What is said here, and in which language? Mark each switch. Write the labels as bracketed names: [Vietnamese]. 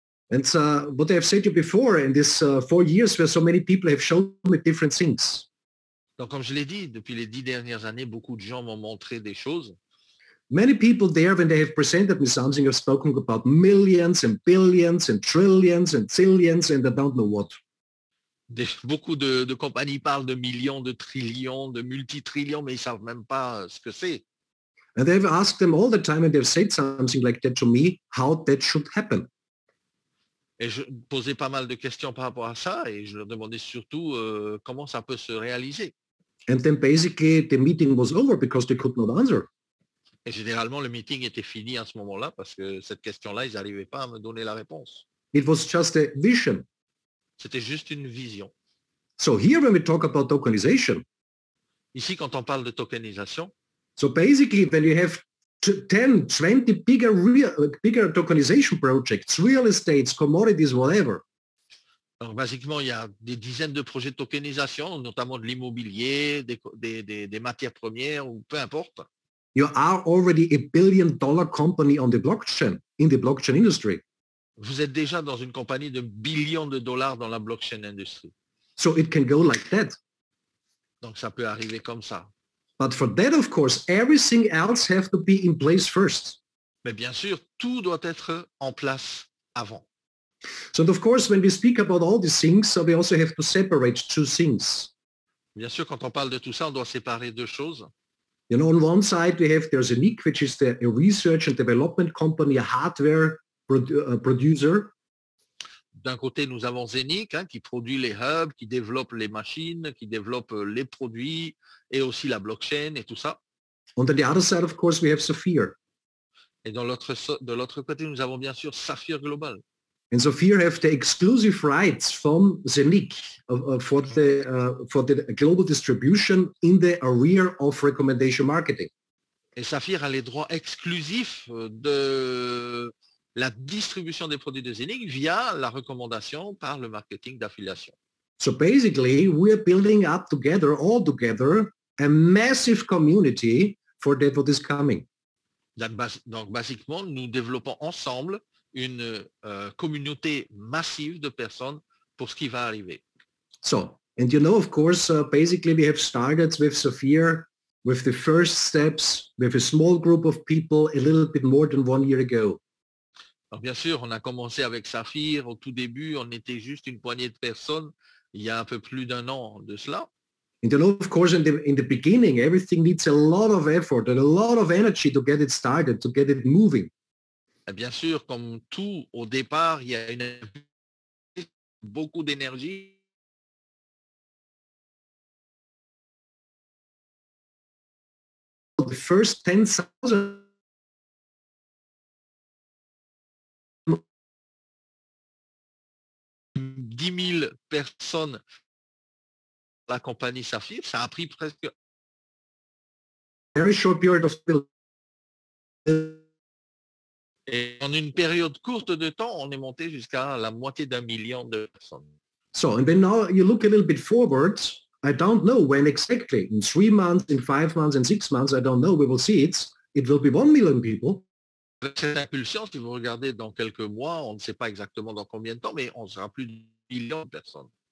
[English] And what I have said to you before, in this 4 years where so many people have shown me different things. [French] Donc, comme je l'ai dit, depuis les 10 dernières années, beaucoup de gens m'ont montré des choses. [English] Many people there, when they have presented me something, have spoken about millions and billions and trillions and zillions and I don't know what. [French] Beaucoup de compagnies parlent de millions, de trillions, de multitrillions, mais ils ne savent même pas ce que c'est. [English] And they've asked them all the time and they've said something like that to me, how that should happen. [French] Et je posais pas mal de questions par rapport à ça et je leur demandais surtout comment ça peut se réaliser. [English] And then basically the meeting was over because they could not answer. [French] Et généralement, le meeting était fini à ce moment-là parce que cette question-là, ils n'arrivaient pas à me donner la réponse. [English] It was just a vision. [French] C'était juste une vision. [English] So here when we talk about tokenization, [French] Ici, quand on parle de tokenisation, [English] so basically when you have 10, 20 bigger tokenization projects, real estates, commodities, whatever. [French] Donc, basiquement, il y a des dizaines de projets de tokenisation, notamment de l'immobilier, des matières premières ou peu importe. [English] You are already a billion-dollar company on the blockchain, in the blockchain industry. [French] Vous êtes déjà dans une compagnie de billions de dollars dans la blockchain industry. [English] So it can go like that. [French] Donc, ça peut arriver comme ça. [English] But for that, of course, everything else have to be in place first. [French] Mais bien sûr, tout doit être en place avant. [English] So of course, when we speak about all these things, we also have to separate two things. [French] Bien sûr, quand on parle de tout ça, on doit séparer deux choses. [English] You know, on one side, there's Zeniq, which is a research and development company, a hardware producer. [French] D'un côté, nous avons Zeniq, qui produit les hubs, qui développe les machines, qui développe les produits et aussi la blockchain et tout ça. [English] On the other side, of course, we have Saphir. [French] Et de l'autre côté, nous avons bien sûr Saphir Global. [English] And Saphir have the exclusive rights from Zeniq for the global distribution in the area of recommendation marketing. [French] Et Saphir a les droits exclusifs de la distribution des produits de Zeniq via la recommandation par le marketing d'affiliation. [English] So basically, we're building up together, all together, a massive community for that what is coming. [French] Donc, basiquement, nous développons ensemble une communauté massive de personnes pour ce qui va arriver. [English] So, and you know, of course, basically we have started with Saphir with the first steps with a small group of people a little bit more than 1 year ago. [French] Alors, bien sûr, on a commencé avec Saphir. Au tout début, on était juste une poignée de personnes il y a un peu plus d'un an de cela. [English] And you know, of course, in the beginning, everything needs a lot of effort and a lot of energy to get it started, to get it moving. [French] Et bien sûr, comme tout, au départ, il y a beaucoup d'énergie. [English] The first 10,000 [French] 10 000 personnes la compagnie Saphir, ça a pris presque [English] very short period of [French] et en une période courte de temps, on est monté jusqu'à la moitié d'1 million de personnes. [English] So, and then now you look a little bit forward. I don't know when exactly. In 3 months, in 5 months, in 6 months, I don't know. We will see it. It will be 1 million people. [French] Avec cette impulsion, si vous regardez dans quelques mois, on ne sait pas exactement dans combien de temps, mais on sera plus de millions de personnes.